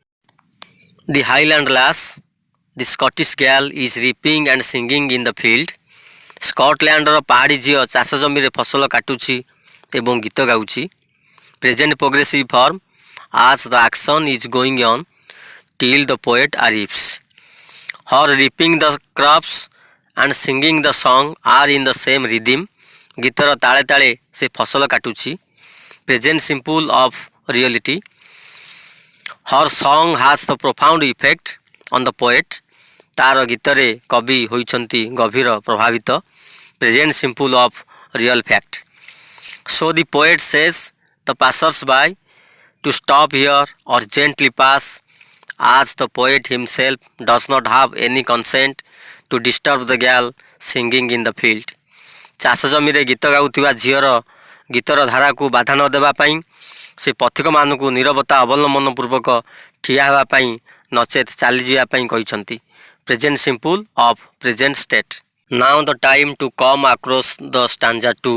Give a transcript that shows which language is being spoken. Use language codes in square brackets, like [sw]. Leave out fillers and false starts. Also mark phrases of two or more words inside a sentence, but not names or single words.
[en] The Highland Lass, the Scottish gal is reaping and singing in the field. [or] ସ୍କଟଲ୍ୟାଣ୍ଡର ପାହାଡ଼ି ଝିଅ ଚାଷ ଜମିରେ ଫସଲ କାଟୁଛି ଏବଂ ଗୀତ ଗାଉଛି। [en] Present progressive form, as the action is going on till the poet arrives. Her reaping the crops and singing the song are in the same rhythm. [or] ଗୀତର ତାଳେ ତାଳେ ସେ ଫସଲ କାଟୁଛି। [en] Present simple of reality. Her song has the profound effect on the poet. [or] ତାର ଗୀତରେ କବି ହୋଇଛନ୍ତି ଗଭୀର ପ୍ରଭାବିତ। [en] Present simple of real fact. So the poet says the passers by to stop here or gently pass, as the poet himself does not have any consent to disturb the girl singing in the field. [or] ଚାଷ ଜମିରେ ଗୀତ ଗାଉଥିବା ଝିଅର ଗୀତର ଧାରାକୁ ବାଧା ନ ଦେବା ପାଇଁ ସେ ପଥିକମାନଙ୍କୁ ନୀରବତା ଅବଲମ୍ବନ ପୂର୍ବକ ଠିଆ ହେବା ପାଇଁ ନଚେତ ଚାଲିଯିବା ପାଇଁ କହିଛନ୍ତି। [en] Present simple of present state. Now the time to come across the stanza 2.